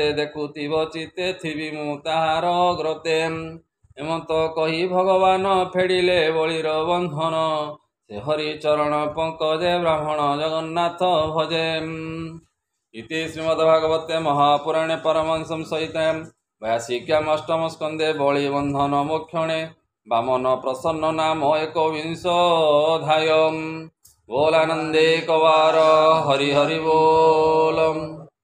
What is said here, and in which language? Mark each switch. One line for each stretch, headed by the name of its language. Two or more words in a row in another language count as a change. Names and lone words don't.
Odia: ଦେଖୁଥିବ ଚିତେ ଥିବି ମୁଁ ତାହାର ଅଗ୍ରତେ ଏମନ୍ତ କହି ଭଗବାନ ଫେଡ଼ିଲେ ବଳିର ବନ୍ଧନ ସେ ହରି ଚରଣ ପଙ୍କଜେ ବ୍ରାହ୍ମଣ ଜଗନ୍ନାଥ ଭଜେ
Sanskrit: ଇତି ଶ୍ରୀମଦ୍ଭାଗବତେ ମହାପୁରାଣେ ପରମହଂସଂ ସହିତେ व्यासिक्याम् अष्टम स्कंदे बलि बंधन मोक्षणे वामन प्रसन्न नाम एकविंशोऽध्यायः
Odia: ବୋଲାନନ୍ଦେ କବାର ହରି ହରି ବୋଲ।